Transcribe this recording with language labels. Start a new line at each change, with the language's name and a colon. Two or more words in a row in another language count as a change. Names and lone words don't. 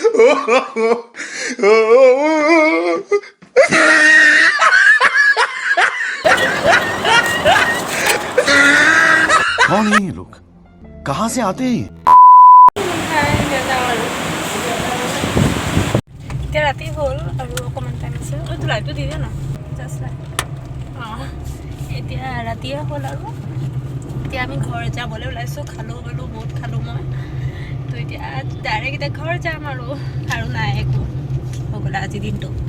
Hindi: कौन है ये लोग कहाँ से आते हैं
Assamese: এতিয়া ৰাতি হ'ল আৰু অকণমান টাইম আছে তোৰ লাইটটো দি দিয়া না জাষ্ট লাইট অঁ এতিয়া ৰাতিয়ে হ'ল আৰু এতিয়া আমি ঘৰ যাবলৈ ওলাইছোঁ খালোঁ বোলো বহুত খালোঁ মই তো এতিয়া ডাইৰেক্ট এতিয়া ঘৰ যাম আৰু নাই একো হৈ গ'ল আজি দিনটো